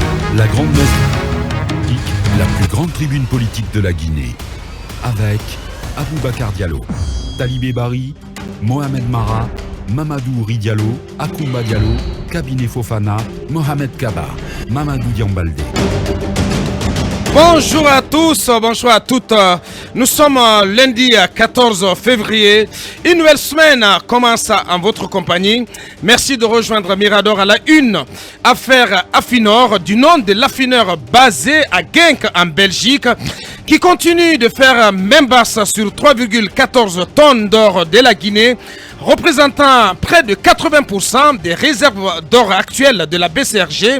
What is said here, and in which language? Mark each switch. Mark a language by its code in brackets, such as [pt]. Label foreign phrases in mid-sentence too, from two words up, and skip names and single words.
[fr] La grande messe, la plus grande tribune politique de la Guinée, avec Aboubacar Diallo, Talibé Bari, Mohamed Mara, Mamadou Ri Diallo, Akoumba Diallo, Kabinet Fofana, Mohamed Kaba, Mamadou Diambaldé. Bonjour à tous, bonjour à toutes. Nous sommes lundi 14 février. Une nouvelle semaine commence en votre compagnie. Merci de rejoindre Mirador à la une. Affaire Afinor, du nom de l'affineur basé à Genk en Belgique, qui continue de faire main basse sur 3,14 tonnes d'or de la Guinée, représentant près de 80% des réserves d'or actuelles de la BCRG.